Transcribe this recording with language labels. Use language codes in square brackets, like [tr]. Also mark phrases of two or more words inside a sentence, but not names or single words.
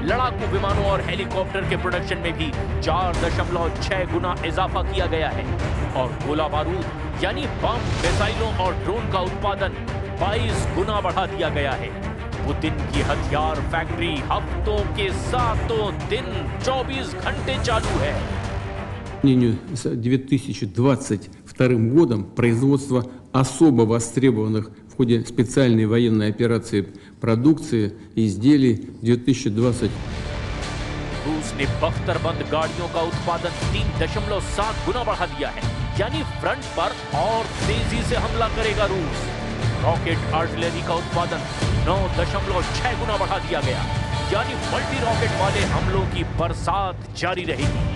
[hi] लड़ाकू विमानों और हेलीकॉप्टर के प्रोडक्शन में भी 4.6 गुना इजाफा किया गया है और गोला बारूद यानी बम, मिसाइलों और ड्रोन का उत्पादन 22 गुना बढ़ा दिया गया है। पुतिन की हथियार फैक्ट्री हफ्तों के सातों दिन 24 घंटे चालू है। [ru] С 2022 годом производство особо востребованных в ходе специальной военной операции продукции изделий 2020. [hi] रूस ने बख्तरबंद गाड़ियों का उत्पादन 3.7 गुना बढ़ा दिया है, यानी फ्रंट पर और तेजी से हमला करेगा रूस। [en] rocket artillery [hi] का उत्पादन 9.6 गुना बढ़ा दिया गया, यानी [en] multi rocket [hi] वाले हमलों की बरसात जारी रहेगी।